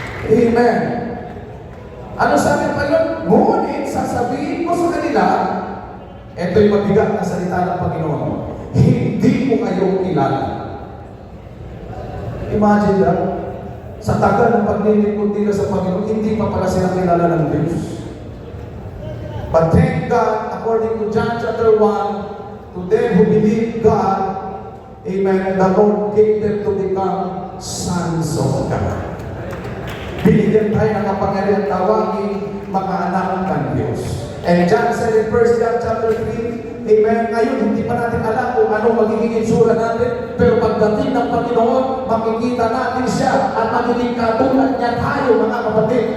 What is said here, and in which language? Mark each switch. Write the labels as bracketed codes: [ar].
[tl] Amen. Ano sabi pa yun? Ngunit sasabihin ko sa kanila, ito'y mabigat na salita ng Panginoon, hindi ko kayo kilala. Imagine that, sa tagal ng paglilingkod nila sa Panginoon, hindi pa pala sila kilala ng Diyos. [en] But thank God, according to John chapter 1, to them who believe God, amen, the Lord gave them to become sons of God. [tl] Binigyan tayo ng kapangyarihan tawagin mga anak ng Diyos. [en] And John said in 1 John chapter 3, [tl] amen, ngayon hindi pa natin alam kung ano magiging itsura natin, pero pagdating ng Panginoon, makikita natin siya at magiging katulad niya tayo mga kapatid.